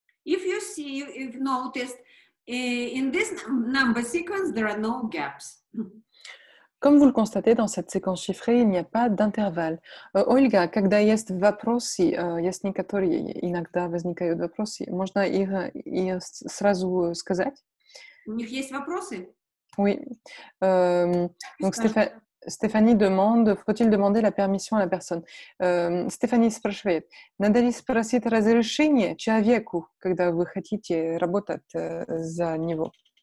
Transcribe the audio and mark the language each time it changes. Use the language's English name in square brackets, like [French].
[English] If you've noticed, in this number sequence, there are no gaps. [French] Comme vous le constatez, dans cette séquence chiffrée, il n'y a pas d'intervalle. [Russian] Ольга, когда есть вопросы, есть некоторые иногда возникают вопросы, можно их сразу сказать? У них есть вопросы? [French] Oui. Donc, Stéphanie demande, faut-il demander la permission à la personne? [Russian] Stéphanie спрашивает, надо ли спросить разрешение человеку, когда вы хотите работать за него?